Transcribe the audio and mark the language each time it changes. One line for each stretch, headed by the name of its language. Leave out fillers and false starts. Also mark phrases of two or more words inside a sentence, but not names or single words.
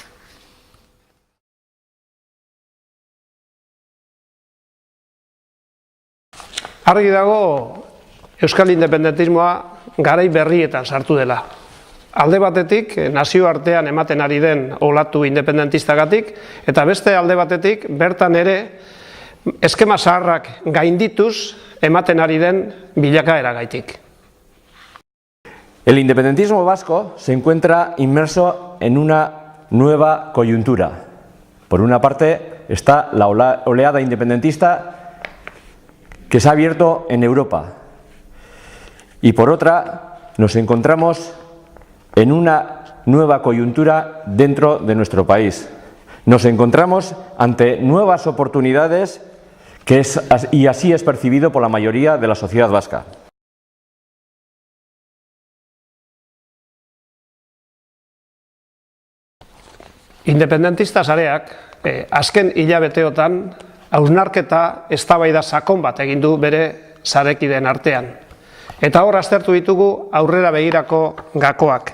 Basque: Argi dago Euskal Independentismoa garai berrietan sartu dela. Alde batetik, nazioartean ematen ari den olatu independentistagatik, eta beste alde batetik, bertan ere, eskema zaharrak gaindituz ematen ari den bilakaeragaitik.
Spanish: El independentismo vasco se encuentra inmerso en una nueva coyuntura. Por una parte está la oleada independentista que se ha abierto en Europa. Y por otra nos encontramos en una nueva coyuntura dentro de nuestro país. Nos encontramos ante nuevas oportunidades y así es percibido por la mayoría de la sociedad vasca.
Basque: Independentista sareak azken hilabeteotan hausnarketa eztabaida sakon bat egin du bere sarekideen artean. Eta hor aztertu ditugu aurrera begirako gakoak.